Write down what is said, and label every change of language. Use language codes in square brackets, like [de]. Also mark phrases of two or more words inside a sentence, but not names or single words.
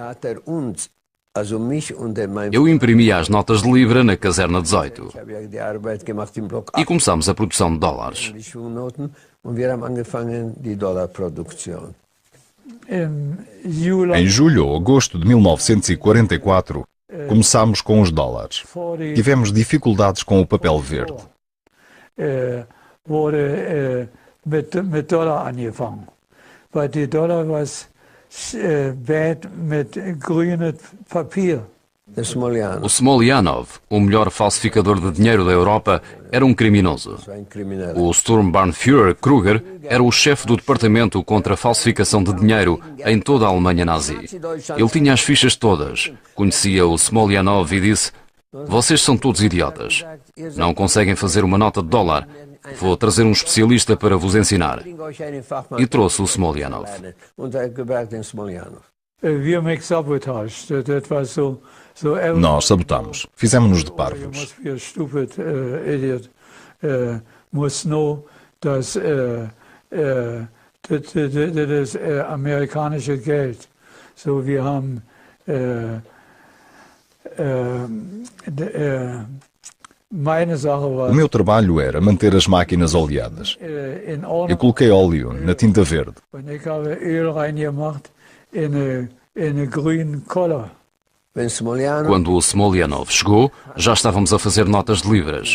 [pt] Eu imprimia as notas de libra na caserna 18 e começámos a produção de dólares. Em julho ou agosto de 1944, começámos com os dólares. Tivemos dificuldades com o papel verde. [de] Mit Dollar angefangen, weil die Dollar was bad mit grünem Papier. [pt] O Smolyanov, o melhor falsificador de dinheiro da Europa, era um criminoso. O Sturmbannführer Kruger era o chefe do departamento contra a falsificação de dinheiro em toda a Alemanha nazi. Ele tinha as fichas todas, conhecia o Smolyanov e disse: vocês são todos idiotas. Não conseguem fazer uma nota de dólar. Vou trazer um especialista para vos ensinar. E trouxe o Smoljanov. Nós sabotamos. Fizemos-nos de parvos. [de] Das amerikanische Geld. So, wir haben [pt] O meu trabalho era manter as máquinas oleadas. Eu coloquei óleo na tinta verde. Quando o Smoljanov chegou, já estávamos a fazer notas de libras.